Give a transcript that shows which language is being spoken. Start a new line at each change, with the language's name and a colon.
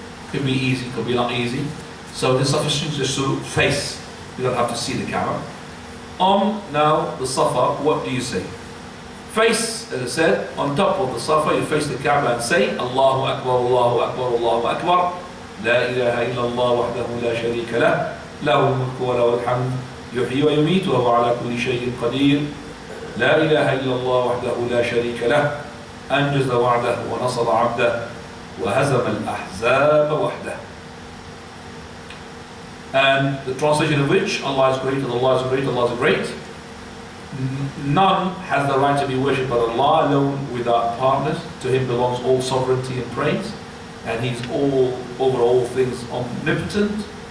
English: Could be easy, could be not easy. So it's sufficient just to face. You don't have to see the Kaaba. On now the Safa, what do you say? Face, as I said, on top of the Safa, you face the Kaaba and say,
Arabic: Allahu Akbar, Allahu Akbar, Allahu Akbar. La ilaha illallah wahdahu la sharika lah. له الملك وله الحمد يحيي ويميت وهو على كل شيء قدير لا إله إلا الله وحده لا شريك له أنجز وعده ونصر عبده وهزم الأحزاب وحده.
English: And the translation of which, Allah is great, Allah is great, Allah is great. None has the right to be worshipped but Allah alone without partners. To Him belongs all sovereignty and praise, and He's all over all things omnipotent.